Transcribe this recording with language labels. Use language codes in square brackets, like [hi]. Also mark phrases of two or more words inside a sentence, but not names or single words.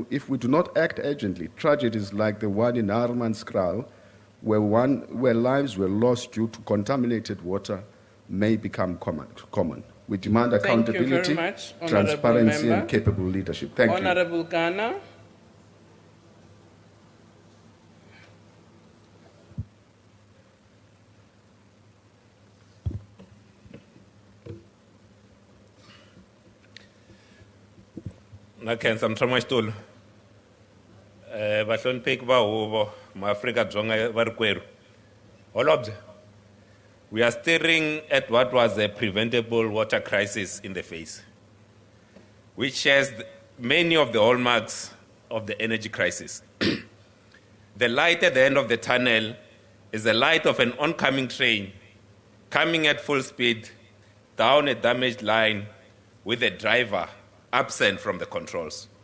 [en] If we do not act urgently, tragedies like the one in Harmanskraal, where lives were lost due to contaminated water, may become common. We demand accountability, transparency, and capable leadership. Thank you. Honorable Ghana. [ts] Nakhensa mthamaxitulu vahlonipheki va huvo maAfrika-Dzonga va rikwerhu. Holobye, [en] we are staring at what was a preventable water crisis in the face, which shares many of the hallmarks of the energy crisis. The light at the end of the tunnel is the light of an oncoming train coming at full speed down a damaged line with a driver absent from the controls.